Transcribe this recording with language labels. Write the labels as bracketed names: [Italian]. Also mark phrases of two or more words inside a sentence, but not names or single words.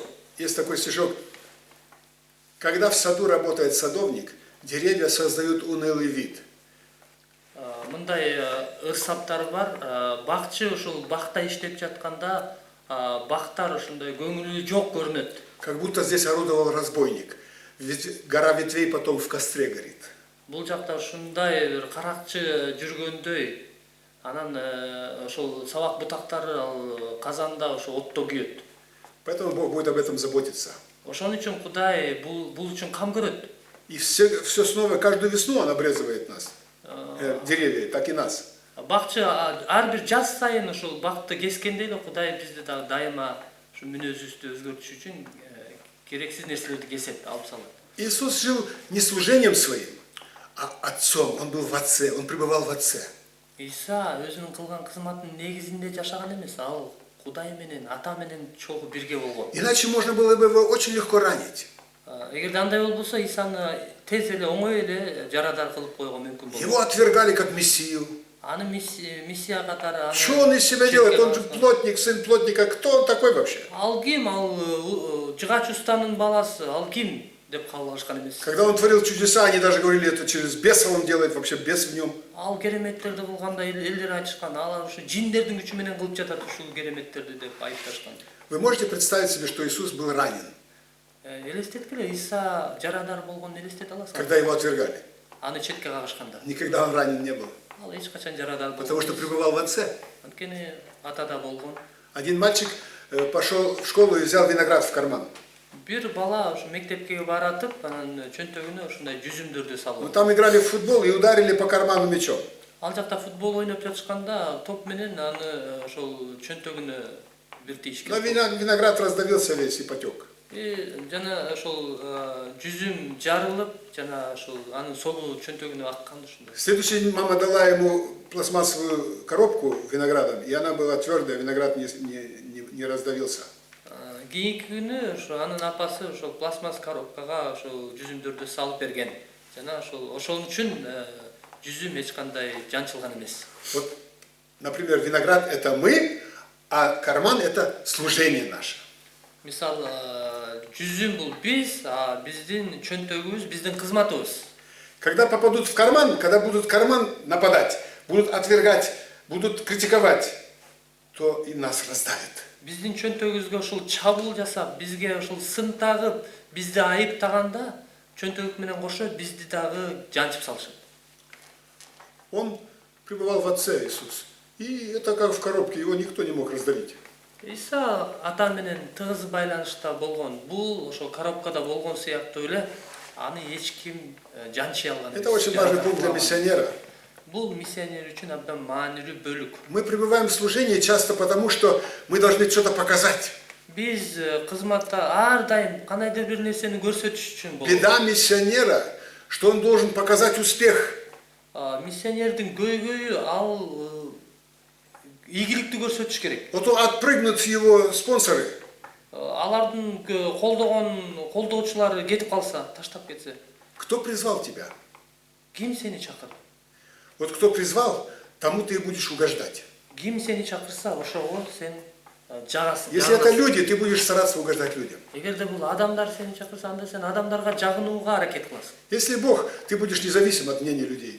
[Russian] Есть такой стишок. Когда в саду работает садовник, деревья создают унылый вид. [Kyrgyz] Мындай ырсаптар бар. Бакчы ошол бакта иштеп жатканда бактар ошондой көңүлү жок көрүнөт. [Russian] Как будто здесь орудовал разбойник. Ведь гора ветвей потом в костре горит. [Kyrgyz] Бул жакта ушундай бир каракчы жүргөндөй, анан ошол сабак бутактары ал казанда ошо отто күйөт. [Russian] Поэтому Бог будет об этом заботиться. [Kyrgyz] Ошон үчүн Кудай бул үчүн кам көрөт. [Russian] И все снова, каждую весну Он обрезывает нас. Деревья, так и нас. [Kyrgyz] Бакчы ар бир жаз сайын ошол бакты кескенде эле Кудай бизди дайыма ушу мүнөзүбүздү өзгөртүш үчүн керексиз нерселерди кесет, алып салат. [Russian] Иисус жил не служением своим, а Отцом. Он был в Отце, Он пребывал в Отце. [Kyrgyz] Иса өзүнүн кылган кызматынын негизинде жашаган эмес, ал Кудай менен, Ата менен чогуу бирге болгон. [Russian] Иначе можно было бы его очень легко ранить. [Kyrgyz] Эгерде андай болбосо, Исаны тез эле, оңой эле жарадар кылып койго мүмкүн болот. [Russian] Его отвергали как мессию. [Kyrgyz] Аны миссия катары. [Russian] Что он из себя делает? Он же плотник, сын плотника. Кто он такой вообще? [Kyrgyz] Ал ким? Ал жыгач устанын баласы. Ал ким? Деп калышкан эмес. [Russian] Когда он творил чудеса, они даже говорили, это через беса он делает, вообще бес в нем. [Kyrgyz] Ал кереметтерди кылганда элдер айтышкан, ал ушу жиндердин күчү менен кылып жатат ушул кереметтерди деп айыпташкан. [Russian] Вы можете представить себе, что Иисус был ранен? [Kyrgyz] Элестеткиле, Иса жарадар болгонун элестете аласың? [Russian] Когда его отвергали? [Kyrgyz] Аны четке кагышканда. [Russian] Никогда он ранен не был. [Kyrgyz] Ал эч качан жарадар болгон. [Russian] Потому что пребывал в Отце. [Kyrgyz] Анткени Атада болгон. [Russian] Один мальчик пошел в школу и взял виноград в карман. [Kyrgyz] Бир бала ушу мектепке баратып, анан чөнтөгүнө ушундай жүзүмдөрдү салып. [Russian] Там играли в футбол и ударили по карману мячом. [Kyrgyz] Ал жакта футбол ойноп жатышканда топ менен аны ошол чөнтөгүнө бир тийиш [Russian] Но [Kyrgyz] керек. [Russian] виноград раздавился весь и потек. [Kyrgyz] Жана ошол жүзүм жарылып, жана ошол анын согу чөнтөгүнө аккан ушундай. [Russian] Следующий день мама дала ему пластмассовую коробку виноградом, и она была твердая, виноград не раздавился. [Kyrgyz] Кийинки күнү ошо анын апасы ошол пластмасс коробкага ошол жүзүмдөрдү салып берген. Жана ошол үчүн жүзүм эч кандай жанчылган эмес. [Russian] Вот, например, виноград это мы, а карман это служение наше. [Kyrgyz] Мисалы, жүзүм бул биз, а биздин чөнтөгүбүз, биздин кызматыбыз. [Russian] Когда попадут в карман, когда будут в карман нападать, будут отвергать, будут критиковать, то и нас раздавит. [Kyrgyz] Биздин чөнтөгүбүзгө ошол чабуул жасап, бизге ошол сын тагып, бизди айыптаганда, чөнтөгүк менен кошо бизди дагы жанчып салышат. [Russian] Он пребывал в Отце Иисус. И это как в коробке, его никто не мог раздавить. [Kyrgyz] Иса ата менен тыгыз байланышта болгон. Бул ошол коробкада болгон сыяктуу эле аны эч ким жанчый алган эмес. [Russian] Это очень важный пункт для миссионера. [Kyrgyz] Бул миссионер үчүн абдан маанилүү бөлүк. [Russian] Мы пребываем в служении часто потому, что мы должны что-то показать. [Kyrgyz] Биз кызматта ар дайым кандайдыр бир нерсени көрсөтүш үчүн болот. [Russian] Беда миссионера, что он должен показать успех. [Kyrgyz] Миссионердин көйгөйү ал ийгиликти көрсөтүш керек. [Russian] Вот отпрыгнут его спонсоры. [Kyrgyz] Алардын колдоочулары кетип калса, таштап кетсе. [Russian] Кто призвал тебя? [Kyrgyz] Ким сени чакырды? [Russian] Вот кто призвал, тому ты и будешь угождать. [Kyrgyz] Ким сени чакырса, ошого сен жагасың. [Russian] Если это люди, ты будешь стараться угождать людям. [Kyrgyz] Эгерде бул адамдар сени чакырса, анда сен адамдарга жагынууга аракет кыласың. [Russian] Если Бог, ты будешь независим от мнения людей.